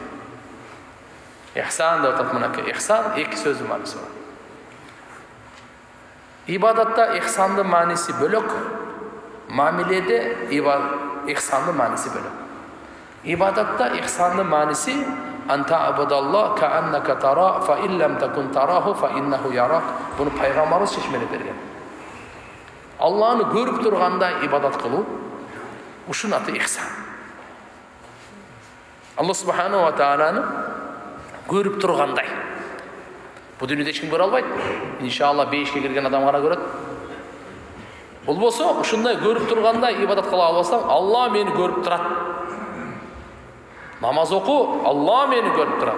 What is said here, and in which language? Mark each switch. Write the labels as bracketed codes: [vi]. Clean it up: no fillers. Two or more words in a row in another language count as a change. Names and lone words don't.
[ky] Ихсан деп атат мынакей. Ихсан эки сөздүн мааниси бар. Ибадатта ихсандын мааниси бөлөк, мамиледе ихсандын мааниси бөлөк. Ибадатта ихсандын мааниси [ar] أن تعبد الله كأنك تراه فإن لم تكن تراه فإنه يراك. [ky] Буну пайгамбарыбыз чечмелеп берген. Алланы көрүп турганда ибадат кылуу, ушунун аты ихсан. Аллах [ar] سبحانه وتعالى [ky] көрүп тургандай. Бу дүйнөдө эч ким көрө албайт. Иншалла бейишке кирген адам гана көрөт. Болбосо ушундай көрүп тургандай ибадат кыла албасаң, Алла мени көрүп турат. Намаз оку, Алла мени көрүп турат.